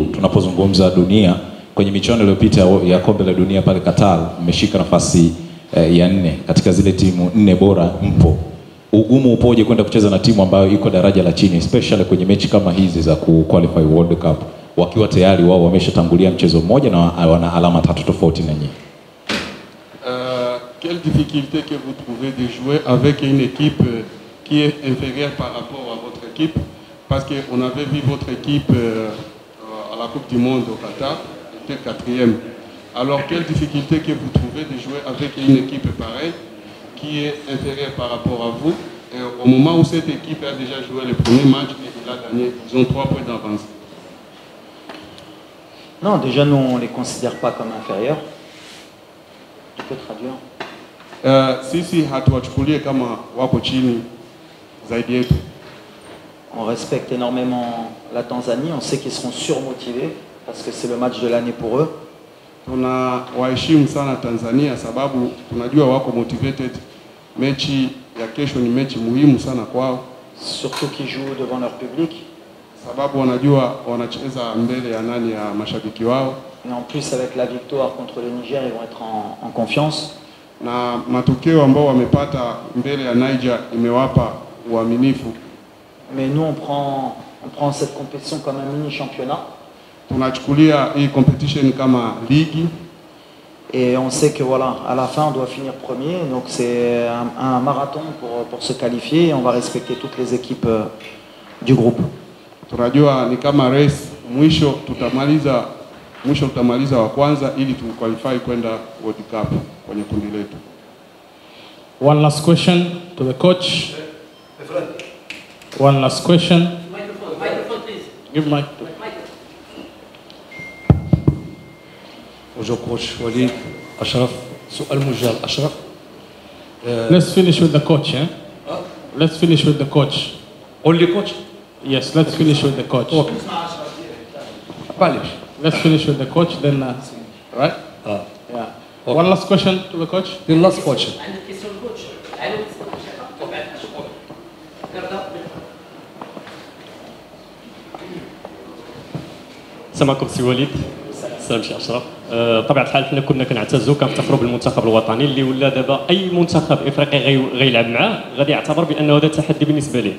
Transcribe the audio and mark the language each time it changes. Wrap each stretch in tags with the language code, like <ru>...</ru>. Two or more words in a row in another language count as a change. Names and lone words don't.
<sw>Tunapozungumza dunia, kwenye michuano iliyopita ya kombe la dunia pale Qatar, mmeshika nafasi ya 4 katika zile timu 4 bora mpo. Ugumu upoje kwenda kucheza na timu ambayo iko daraja la chini, especially kwenye mechi kama hizi za qualify World Cup, wakiwa tayari wao wameshatangulia mchezo mmoja na wana alama 3 tofauti na nyinyi?</sw> <fr>Quelle difficulté que vous trouvez de jouer avec une équipe qui est inférieure par rapport à votre équipe? Parce qu'on avait vu votre équipe à la Coupe du Monde au Qatar, était 4e. Alors quelle difficulté que vous trouvez de jouer avec une équipe pareille qui est inférieure par rapport à vous, et au moment où cette équipe a déjà joué le premier match et il a gagné, ils ont 3 points d'avance? Non, déjà nous on ne les considère pas comme inférieurs. Tu peux traduire?</fr> <sw>Sisi hatuwachukulie kama wako chini zaidi yetu.</sw> <fr>On respecte énormément la Tanzanie, on sait qu'ils seront surmotivés parce que c'est le match de l'année pour eux.</fr> <sw>Tunawaheshimu sana Tanzania sababu tunajua wako motivated. Mechi ya kesho ni mechi muhimu sana kwao.</sw> <fr>Surtout qu'ils jouent devant leur public.</fr> <sw>Sababu wanajua wanacheza mbele ya nani, ya mashabiki wao.</sw> <fr>Et en plus avec la victoire contre le Niger, ils vont être en confiance.</fr> <sw>Na matokeo ambao wamepata mbele ya Niger imewapa uaminifu.</sw> <fr>Mais nous on prend cette compétition comme un mini championnat.</fr> <sw>Tunachukulia hii competition kama ligi.</sw> <fr>Et on sait que voilà, à la fin on doit finir premier, donc c'est un marathon pour se qualifier et on va respecter toutes les équipes du groupe.</fr> <sw>Tunajua ni kama race, mwisho tutamaliza wa kwanza ili tuqualify kwenda World Cup kwenye kundi letu.</sw> <en>One last question to the coach. One last question. Microphone please. Give mic.</en> <fr>Bonjour coach Walid, Ashraf.</fr> <ar>سؤال موجه أشرف.</ar> <en>Let's finish with the coach, eh? Let's finish with the coach. Only coach? Yes, let's finish with the coach. Okay. Let's finish with the coach, then, right? Yeah. Okay. One last question to the coach. The last question.</en> <ar>السلام عليكم سي وليد. السلام سي اشرف. بطبيعه الحال حنا كنا كنعتزوا كنفتخروا بالمنتخب الوطني اللي ولا دابا اي منتخب افريقي غيلعب معاه غادي يعتبر بانه هذا تحدي بالنسبه ليه.</ar>